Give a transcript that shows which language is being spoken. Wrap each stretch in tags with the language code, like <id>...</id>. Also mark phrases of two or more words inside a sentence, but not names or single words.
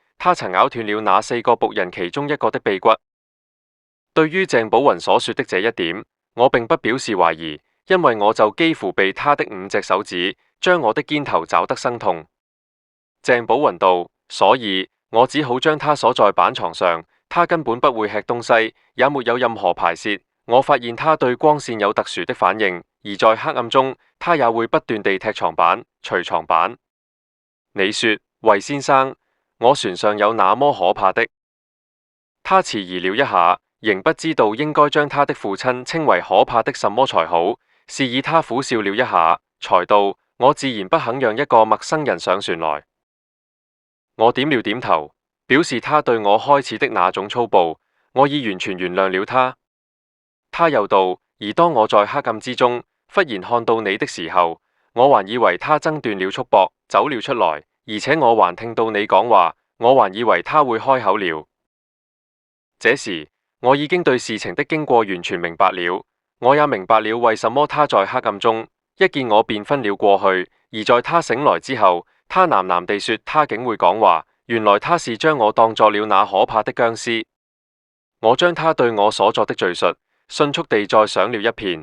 <zh>他曾咬斷了那4個僕人其中一個的臂骨。對於鄭寶雲所說的這一點，我並不表示懷疑，因為我就幾乎被他的5隻手指將我的肩頭抓得生痛。鄭寶雲道：所以我只好將他鎖在板床上，他根本不會吃東西，也沒有任何排泄。我發現他對光線有特殊的反應，而在黑暗中，他也會不斷地踢床板、捶床板。你說，魏先生，我船上有那麼可怕的？他遲疑了一下，仍不知道應該將他的父親稱為可怕的什麼才好。示意他苦笑了一下，才道：我自然不肯讓一個陌生人上船來。我點了點頭，表示他對我開始的那種粗暴，我已完全原諒了他。他又道：而當我在黑暗之中忽然看到你的時候，我還以為他掙斷了束縛走了出來，而且我還聽到你講話，我還以為他會開口了。這時我已經對事情的經過完全明白了，我也明白了為什麼他在黑暗中一見我便昏了過去，而在他醒來之後，他喃喃地說他竟會講話，原來他是將我當作了那可怕的僵屍。我將他對我所作的敘述迅速地再想了一遍。</zh>